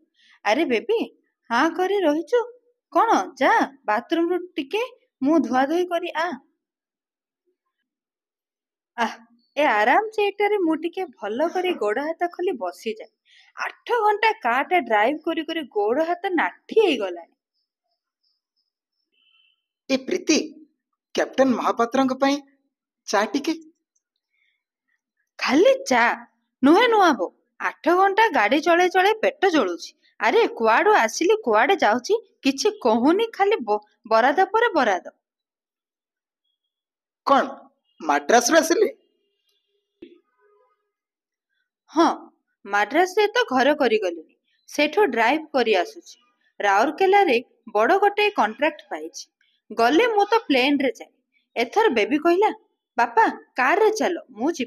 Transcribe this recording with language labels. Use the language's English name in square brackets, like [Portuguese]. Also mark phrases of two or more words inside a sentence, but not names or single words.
[Odia] ଆରେ ବେବି ହାଁ କରି ରହିଛୁ କଣ? ଯା ବାଥରୁମରୁ ଟିକେ ମୁଁ ଧୁଆଧୁଇ କରି ଆହ। ଏ ଆରାମ ଚେୟାରଟାରେ ମୁଁ ଟିକେ ଭଲ କରି ଗୋଡ଼ ହାତ ଖୋଲି ବସିଯାଏ। 8 ଘଣ୍ଟା କାରଟା ଡ୍ରାଇଭ କରି କରି ଗୋଡ଼ ହାତ ନାଠି ହେଇଗଲାଣି। ए प्रीति कैप्टन महापात्रଙ୍କ ପାଇଁ ଚା ଟିକେ। ଖାଲି ଚା ନୁହେଁ ନୂଆ ବୋଉ। 8 ଘଣ୍ଟା ଗାଡ଼ି ଚଳେଇ ଚଳେଇ ପେଟ ଜଳୁଛି। ଆରେ କୁଆଡ଼ୁ ଆସିଲି କୁଆଡ଼େ ଯାଉଛି କିଛି କହୁନି, ଖାଲି ବରାଦ ପରେ ବରାଦ। କୋଉ ମାଡ୍ରାସ ରେ ଆସିଲେ? ହଁ ମାଡ୍ରାସରେ ତ ଘର କରିଗଲିଣି। ସେଠୁ ଡ୍ରାଇଭ କରି ଆସୁଛି। ରାଉରକେଲାରେ ବଡ଼ ଗୋଟାଏ କଣ୍ଟ୍ରାକ୍ଟ ପାଇଛି। ଗଲେ ମୁଁ ତ ପ୍ଲେନରେ ଯାଏ। ଏଥର ବେବି କହିଲା ବାପା କାରରେ ଚାଲ ମୁଁ ଯିବି।